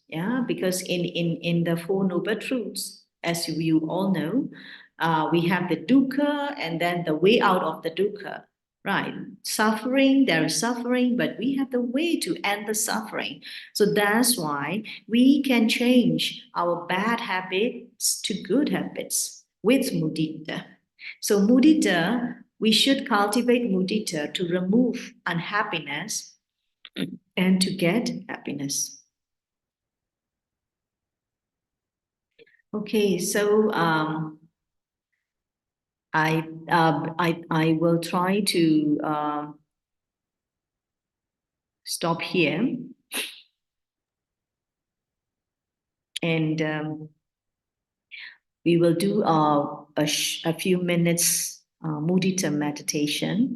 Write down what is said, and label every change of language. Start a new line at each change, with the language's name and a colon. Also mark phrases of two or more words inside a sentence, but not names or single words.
English: Yeah, because in the Four Noble Truths, as you all know, we have the dukkha and then the way out of the dukkha. Right. Suffering, there is suffering, but we have the way to end the suffering. So that's why we can change our bad habits to good habits with mudita. So mudita, we should cultivate mudita to remove unhappiness and to get happiness. Okay, so I will try to stop here, and we will do a few minutes mudita meditation.